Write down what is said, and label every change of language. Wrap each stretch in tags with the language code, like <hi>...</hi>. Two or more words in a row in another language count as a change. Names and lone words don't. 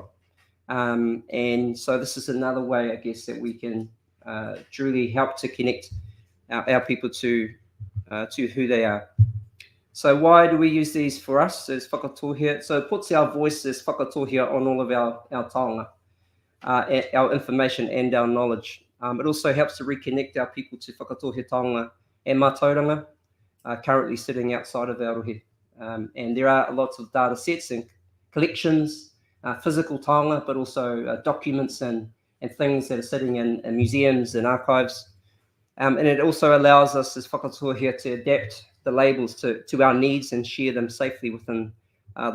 <en>And so this is another way, I guess, that we can truly help to connect our people to who they are. So why do we use these for us as Whakatōhea? So it puts our voice as Whakatōhea on all of our taonga, our information and our knowledge. It also helps to reconnect our people to Whakatōhea taonga and mātauranga, currently sitting outside of our rohe. And there are lots of data sets and collections, physical taonga, but also documents and things that are sitting in museums and archives. And it also allows us as Whakatōhea to adapt the labels to our needs and share them safely within those institutions.</en>